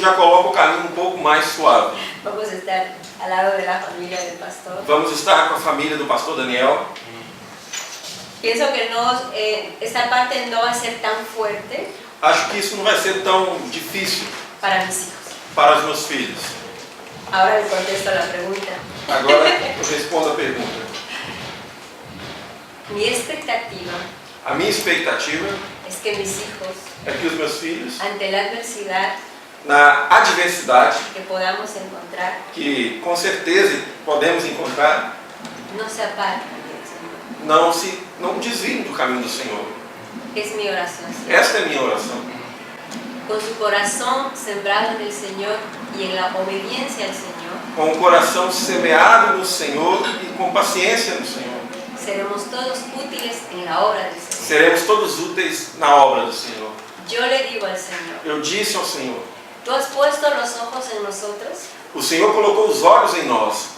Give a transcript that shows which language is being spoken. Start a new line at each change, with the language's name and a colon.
Portuguese: já coloca o caminho um pouco mais suave.
Spanish: Vamos a estar al lado de la familia del pastor.
Portuguese: Vamos estar com a família do pastor Daniel.
Spanish: Pienso que esta parte no va a ser tan fuerte
Portuguese: Acho que isso não vai ser tão difícil
Spanish: para mis hijos.
Portuguese: para os meus filhos.
Spanish: Ahora le contesto a la pregunta.
Portuguese: Agora eu respondo a pergunta.
Spanish: Mi expectativa
Portuguese: A minha expectativa
Spanish: es que mis hijos,
Portuguese: é que os meus filhos,
Spanish: ante la adversidad
Portuguese: na adversidade,
Spanish: que podamos encontrar,
Portuguese: que com certeza podemos encontrar,
Spanish: no se aparten del Señor.
Portuguese: não desviem do caminho do Senhor.
Spanish: Es mi oración. siempre.
Portuguese: Esta é a minha oração.
Spanish: Con su corazón sembrado en el Señor y en la obediencia al Señor,
Portuguese: Com o coração semeado no Senhor e com paciência no Senhor.
Spanish: seremos todos útiles en la obra del Señor.
Portuguese: Seremos todos úteis na obra do Senhor.
Spanish: Yo le digo al Señor,
Portuguese: Eu disse ao Senhor,
Spanish: tú has puesto los ojos en nosotros
Portuguese: o Senhor colocou os olhos em nós,